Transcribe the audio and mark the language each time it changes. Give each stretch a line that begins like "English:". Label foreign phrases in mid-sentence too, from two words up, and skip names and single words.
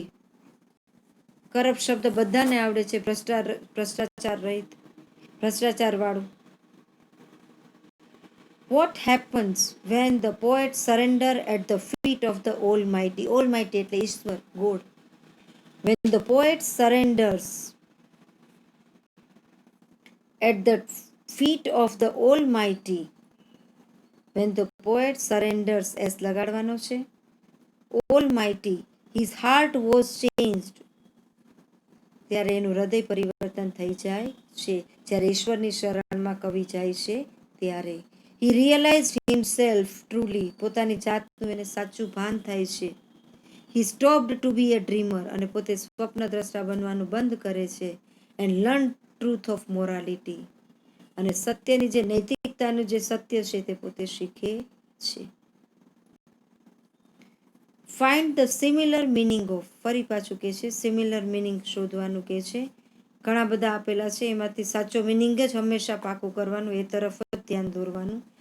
Gujarati: કરપ્ટ શબ્દ બધાને આવડે છે, ભ્રષ્ટાચાર રહિત, ભ્રષ્ટાચાર વાળું.
English: what happens when the poet surrender at the feet of the almighty. ઓલમાઇટી
Gujarati: એટલે ઈશ્વર,
English: ગોડ. when the poet surrenders at the feet of the Almighty. When the poet surrenders,
Gujarati: એસ લગાડવાનો છે.
English: Almighty, his heart was changed.
Gujarati: ત્યારે એનું હૃદય પરિવર્તન થઈ જાય છે. જ્યારે ઈશ્વરની શરણમાં કવિ જાય છે ત્યારે.
English: He realized himself truly.
Gujarati: પોતાની જાતનું એને સાચું ભાન થાય છે.
English: He stopped to be a dreamer.
Gujarati: અને પોતે સ્વપ્નદ્રષ્ટા બનવાનું બંધ કરે છે.
English: And learned truth of morality.
Gujarati: અને સત્યની જે નૈતિકતાનું જે સત્ય છે તે પોતે શીખે છે.
English: find the similar meaning of.
Gujarati: ફરી પાછું કે છે
English: similar meaning
Gujarati: શોધવાનું કે છે. ઘણા બધા આપેલા છે, એમાંથી સાચો મિનિંગ જ હંમેશા પાકું કરવાનું, એ તરફ જ ધ્યાન દોરવાનું.